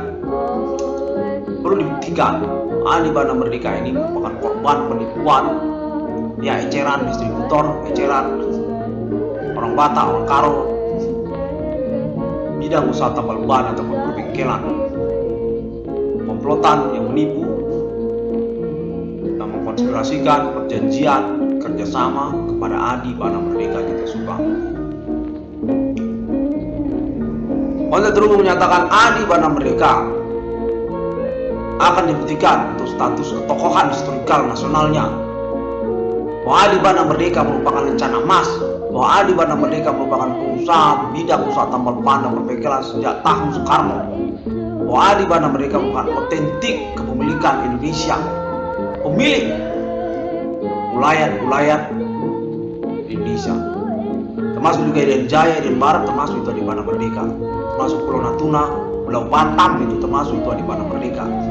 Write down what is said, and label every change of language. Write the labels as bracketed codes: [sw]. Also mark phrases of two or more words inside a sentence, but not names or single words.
[id] Perlu dibuktikan Adi Bana Merdeka ini merupakan korban penipuan, ya, eceran distributor, eceran orang Batak, orang Karo, bidang usaha tambal ban ataupun perbengkelan, komplotan yang menipu dan mengkonspirasikan perjanjian kerjasama kepada Adi Bana Merdeka kita suka. Kontek Teduh menyatakan Adi Bana Merdeka akan dibuktikan untuk status ketokohan historikal nasionalnya, bahwa Adi Bana Merdeka merupakan lencana emas, bahwa Adi Bana Merdeka merupakan pengusaha bidang usaha tambal ban dan perbengkelan sejak tahun Soekarno, bahwa Adi Bana Merdeka merupakan otentik kepemilikan Indonesia, pemilik ulayat Indonesia, termasuk juga Irian Jaya, Irian Barat, termasuk itu Adi Bana Merdeka, termasuk Pulau Natuna, Pulau Batam, itu termasuk itu Adi Bana Merdeka.